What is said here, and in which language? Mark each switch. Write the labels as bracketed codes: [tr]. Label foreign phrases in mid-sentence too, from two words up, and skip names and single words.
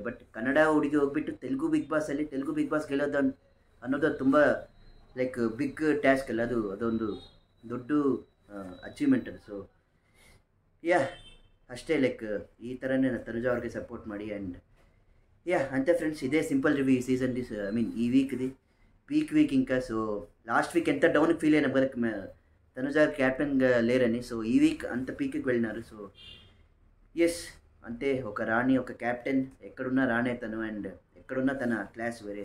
[kn] ಬಟ್ ಕನ್ನಡ ಹುಡುಗಿ ಹೋಗ್ಬಿಟ್ಟು ತೆಲುಗು ಬಿಗ್ ಬಾಸ್ ಗೆಲ್ಲೋದು ಅನ್ನೋದು ತುಂಬ [en] like big task [kn] ಅಲ್ಲ. ಅದೊಂದು ದೊಡ್ಡ ಅಚೀವ್ಮೆಂಟ್ ಅದು. [en] so yeah [kn] ಅಷ್ಟೇ ಲೈಕ್ ಈ ಥರನೇ ತನುಜ ಅವ್ರಿಗೆ ಸಪೋರ್ಟ್ ಮಾಡಿ. ಆ್ಯಂಡ್ ಯಾ ಅಂತೆ ಫ್ರೆಂಡ್ಸ್, ಇದೇ [en] simple review [te] ఈ సీజన్ ఈ వీక్ది [en] peak week. [te] ఇంకా సో [en] last week [te] ఎంత డౌన్కి ఫీల్ అయినా బదక్ తనుజ క్యాప్టెన్గా లేరని. సో ఈ వీక్ అంత పీక్కి వెళ్ళినారు. [en] so yes [te] అంతే, ఒక రాణి, ఒక క్యాప్టెన్, ఎక్కడున్నా రాణే తను, అండ్ ఎక్కడున్నా తన క్లాస్ వేరే.